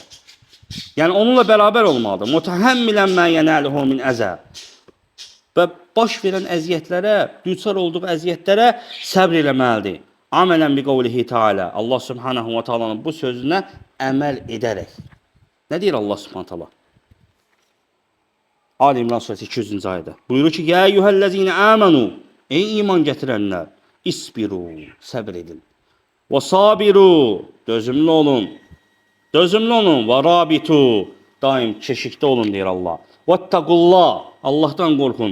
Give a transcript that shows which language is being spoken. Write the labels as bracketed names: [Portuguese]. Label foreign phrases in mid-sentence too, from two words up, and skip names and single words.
[Azerbaijani] Yəni onunla bərabər olmalıdır. [Arabic] متحملا ما يناله من أذى. [Azerbaijani] Və baş verən əziyyətlərə, düçar olduğu əziyyətlərə səbr eləməlidir. [Arabic] عملا بقوله تعالى. [Azerbaijani] Allah [Arabic] سبحانه وتعالى [Azerbaijani] bu sözünə əməl edərək. Nə deyir Allah [Arabic] سبحانه وتعالى? [Azerbaijani] Ali İmran surəsi 200-cü ayədə. Buyurur ki: [Arabic] "يا أيها الذين آمنوا." [Azerbaijani] Ey iman gətirənlər, isbiru, səbr edin. Və sabiru, dözümlü olun. Dözümlü olun. Və rabitu, daim keşikdə olun deyir Allah. Vettaqullah, Allah'tan qorxun.